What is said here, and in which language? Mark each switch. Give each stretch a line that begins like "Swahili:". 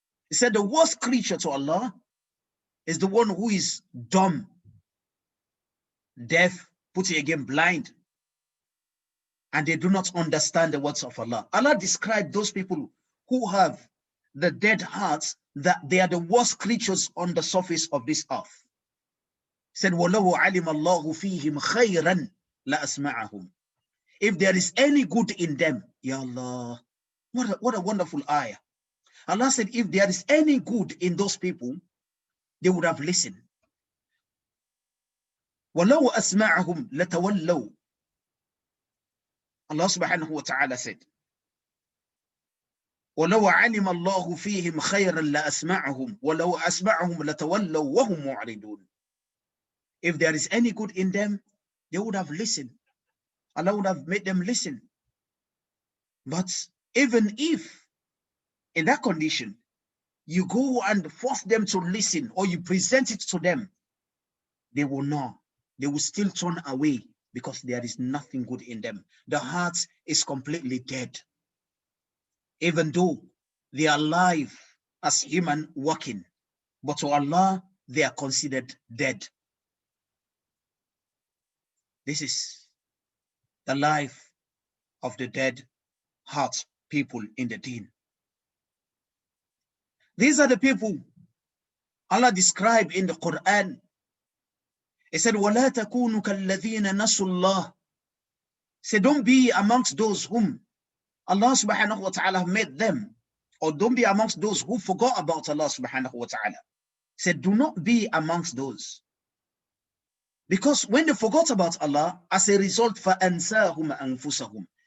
English: He said the worst creature to Allah is the one who is dumb, deaf, put it again, blind, and they do not understand the words of Allah. Allah described those people who have the dead hearts, that they are the worst creatures on the surface of this earth. He said,
Arabic: وَلَوْ عَلِمَ اللَّهُ فِيهِمْ خَيْرًا لَأَسْمَعَهُمْ.
English: If there is any good in them, Ya Allah, what a wonderful ayah. Allah said, if there is any good in those people, they would have listened.
Arabic: وَلَوْ أَسْمَعَهُمْ لَتَوَلَّوْا.
English: Allah subhanahu wa ta'ala said,
Arabic: وَلَوْ عَلِمَ اللَّهُ فِيهِمْ خَيْرًا لَأَسْمَعَهُمْ وَلَوْ أَسْمَعَهُمْ لَتَوَلَّوْا وَهُمْ مُعْرِضُونَ.
English: If there is any good in them, they would have listened. Allah would have made them listen. But even if in that condition, you go and force them to listen, or you present it to them, they will not. They will still turn away because there is nothing good in them. The heart is completely dead. Even though they are alive as human walking, but to Allah, they are considered dead. This is the life of the dead heart people in the deen. These are the people Allah described in the Quran. He said,
Arabic: وَلَا تَكُونُوا كَالَّذِينَ نَسُوا اللَّهِ.
English: Say, don't be amongst those whom Allah subhanahu wa ta'ala made them, or don't be amongst those who forgot about Allah subhanahu wa ta'ala. Say, do not be amongst those. Because when they forgot about Allah, as a result,
Arabic: فَأَنْسَاهُمْ أَنفُسَهُمْ.